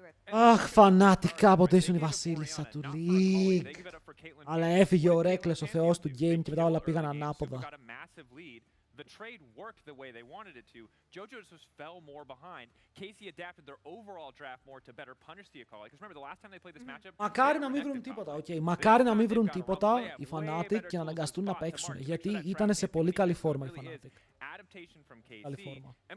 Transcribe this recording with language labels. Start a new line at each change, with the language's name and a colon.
Greek: Αχ, Fnatic, κάποτε ήσουν η βασίλισσα του League. Αλλά έφυγε ο Reckless, ο θεός του game, και μετά όλα πήγαν ανάποδα.
English: the trade worked the way they wanted it to. JoJo just fell more behind. Casey adapted their overall draft more to better punish the Akali. Because remember, the last time they played this matchup...
Greek: Μακάρι να μην βρουν τίποτα, okay. Μακάρι να μην βρουν τίποτα οι Fnatic και να αναγκαστούν να παίξουν. Γιατί ήταν σε πολύ καλή φόρμα οι Fnatic. Καλή φόρμα.